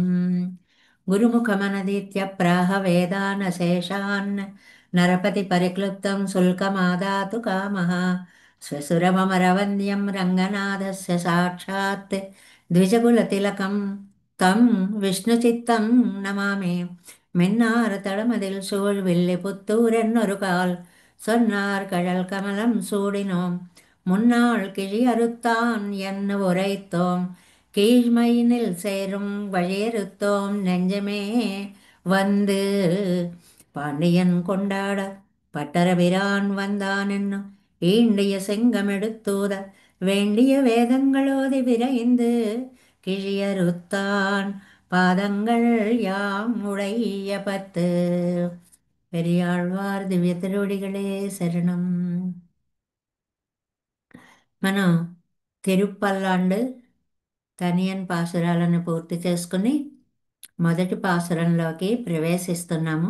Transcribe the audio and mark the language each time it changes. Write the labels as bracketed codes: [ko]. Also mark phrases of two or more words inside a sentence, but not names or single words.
[sa] గురుముఖమనదీత్య ప్రాహ వేదానశేషాన్ నరపతి పరిక్లుప్తం శుల్కమాదాతు కామः. శ్వశురమరవంద్యం రంగనాథస్య సాక్షాత్ ద్విజకులతిలకం తం విష్ణుచిత్తం నమామి. [ta] மின்னார் தளமதில் சூழ் வில்லி புத்தூரென்னொரு கால் சொன்னார் கழல் கமலம் சூடினோம் முன்னாள் கிழி அறுத்தான் என்ன உரைத்தோம் கீழ்மையினில் சேரும் வழியறுத்தோம் நெஞ்சமே வந்து. பாண்டியன் கொண்டாட பட்டரபிரான் வந்தான் என்னும் ஈண்டிய செங்கமெடுத்தூத வேண்டிய வேதங்களோதி விரைந்து கிழியறுத்தான் பாதங்கள் யாம் உடைய பத்து. பெரியாழ்வார் திவ்ய திருவடிகளே சரணம். [te] మనం తిరుప్పల్లాండు తనియన్ పాసురాలను పూర్తి చేసుకుని మొదటి పాసురంలోకి ప్రవేశిస్తున్నాము.